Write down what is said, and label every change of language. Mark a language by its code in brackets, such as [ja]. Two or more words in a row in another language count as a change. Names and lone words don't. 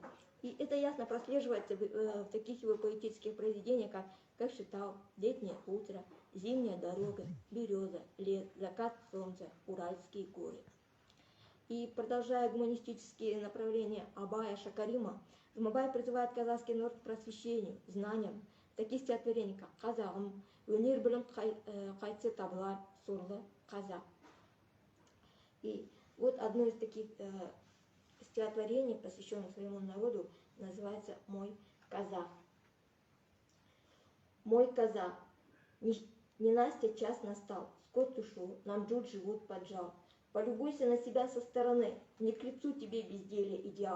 [ru] И это ясно прослеживается в таких его поэтических произведениях, как «Шитал», «Летнее утро», «Зимняя дорога», «Береза», «Лес», «Закат солнца», «Уральские горы». И продолжая гуманистические направления Абая, Шакарима, Жұмабаев призывает казахский народ к просвещению, знаниям. Такие стихотворения, как «Қазағым», «Өнер білім қайтсе табылар», «Сорлы қазақ». И вот одно из таких стихотворений, посвященных своему народу, называется «Мой казах». Мой казах, ненастья час настал, скот ушел, нам джут живот поджал. Полюбуйся на себя со стороны, не к лицу тебе безделие идеал.